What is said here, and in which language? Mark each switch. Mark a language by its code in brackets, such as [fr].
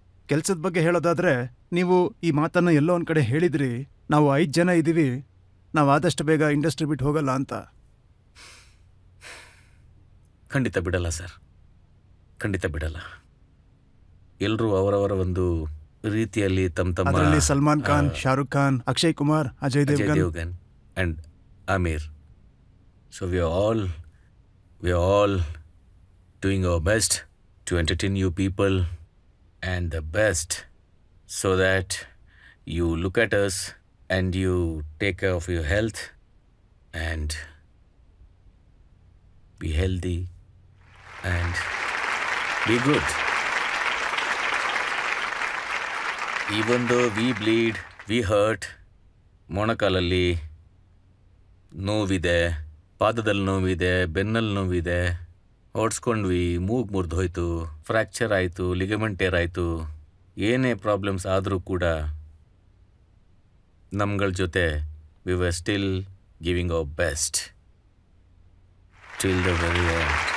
[kn] ಕೆಲಸದ ಬಗ್ಗೆ ಹೇಳೋದಾದರೆ, ನೀವು ಈ ಮಾತನ್ನು ಎಲ್ಲೋ ಒಂದು ಕಡೆ ಹೇಳಿದ್ರಿ, ನಾವು 5 ಜನ ಇದ್ದೀವಿ, ನಾವು ಆದಷ್ಟು ಬೇಗ ಇಂಡಸ್ಟ್ರಿ ಬಿಟ್ಟು ಹೋಗಲ್ಲ ಅಂತ. ಖಂಡಿತ ಬಿಡಲ್ಲ ಸರ್, ಖಂಡಿತ ಬಿಡಲ್ಲ. ಎಲ್ಲರೂ ಅವರವರ ಒಂದು ರೀತಿಯಲ್ಲಿ ತಮ್ಮ Salman Khan, Shahrukh Khan, Akshay Kumar, Ajay Devgan [en] And Aamir. So we are all doing our best to entertain you people and the best, so that you look at us and you take care of your health and be healthy and be good. Even though we bleed, we hurt, [kn] ಮೊಣಕಾಲಲ್ಲಿ ನೋವಿದೆ, ಪಾದದಲ್ಲಿ ನೋವಿದೆ, ಬೆನ್ನಲ್ಲಿ ನೋವಿದೆ, ಓಡಿಸ್ಕೊಂಡ್ವಿ, ಮೂಗು ಮುರಿದೋಯ್ತು, fracture ಆಯಿತು, ligament tear ಆಯಿತು, ಏನೇ problems ಆದರೂ ಕೂಡ ನಮ್ಗಳ ಜೊತೆ [en] We were still giving our best till the very end.